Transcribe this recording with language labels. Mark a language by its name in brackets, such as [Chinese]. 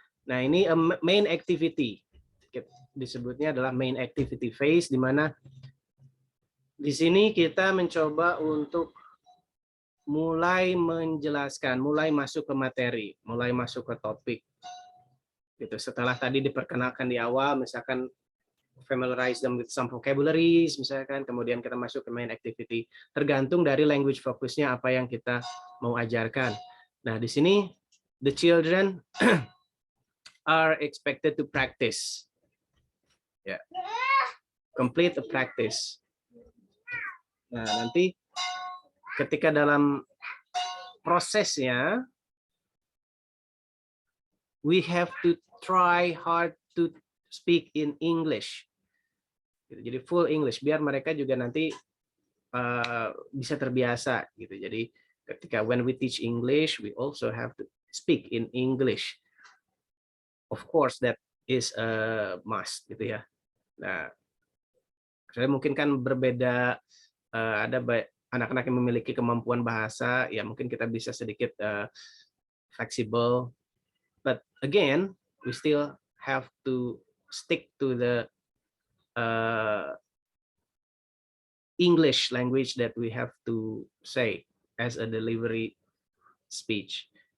[Indonesian] Nah, ini a main activity. Disebutnya adalah main activity phase, di mana di sini kita mencoba untuk mulai menjelaskan, mulai masuk ke materi, mulai masuk ke topik. Gitu. Setelah tadi diperkenalkan di awal, misalkan [English] familiarize them with some vocabularies, [Indonesian] misalkan, kemudian kita masuk ke main activity. Tergantung dari language fokusnya apa yang kita mau ajarkan. Nah, di sini [English] the children are expected to practice. Yeah. Complete the practice. [Indonesian] Nah, nanti ketika dalam prosesnya, [English] we have to try hard to speak in English. [Indonesian] Jadi full English, biar mereka juga nanti bisa terbiasa. Gitu. Jadi ketika [English] when we teach English, we also have to speak in English. Of course, that is a must. [Indonesian] Gitu ya. Nah, saya mungkin kan berbeda, ada anak-anak yang memiliki kemampuan bahasa, ya mungkin kita bisa sedikit fleksibel. [English] But again, we still have to stick to the English language that we have to say as a delivery speech.